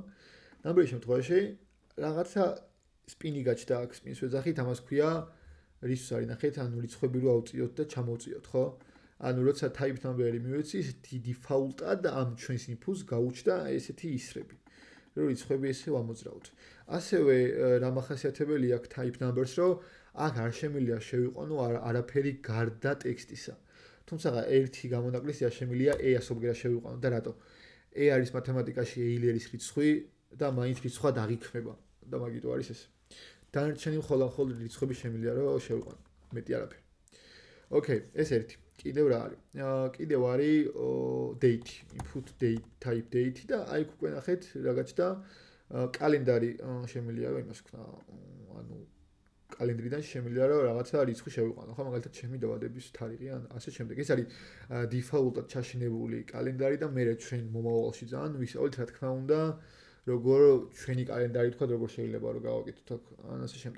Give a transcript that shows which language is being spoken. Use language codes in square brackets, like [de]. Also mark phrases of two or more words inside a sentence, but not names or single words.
[ka] Number-ის შემთხვევაში რაღაცა სპინი გაჩნდა აქ, სპინს ვეძახით, ამას ქვია რისთვის არის ნახეთ, ანუ რიცხვები რო ავწიოთ და ჩამოვწიოთ, ხო? ანუ როცა [en] type number- [ka] ი მივეცი, ესეთი default-ად ამ ჩვენს input-ს გაუჩნდა ესეთი ისრები. რო რიცხვები ესე ვამოძრავოთ. ასევე რა მახასიათებელი აქვს [en] type numbers, [ka] რომ აქ არ შემიძლია შევიყვანო არაფერი გარდა ტექსტისა. თუმცა ერთი გამონაკლისია შემიძლია e-ასობგერა შევიყვანო და რატო? e არის მათემატიკაში ეილერის რიცხვი და მაინც რიცხვად აღიქმება და მაგიტო არის ეს. დანარჩენი მხოლოდ რიცხვები შემიძლია რომ შევიყვანო, მეტი არაფერი. Okay, ეს ერთი. კიდევ რა არის? კიდევ არის date, [en] input date, type date [ka] და აი უკვე ნახეთ რა გაჩნდა კალენდარი შემიძლია რომ იმას ვქნა, ანუ კალენდრიდან შემიძლია რომ რაღაცა რიცხვი შევიყვანო, ხო, მაგალითად ჩემი დაბადების თარიღი ან ასე შემდეგ. ეს არის default-ად ჩაშენებული კალენდარი და მე ჩვენ მომავალში ძალიან ვისწავლით რა თქმა უნდა, როგორ ჩვენი კალენდარი თქვა, როგორ შეიძლება რომ გავაკეთოთ აქ ან ასე შემდეგ.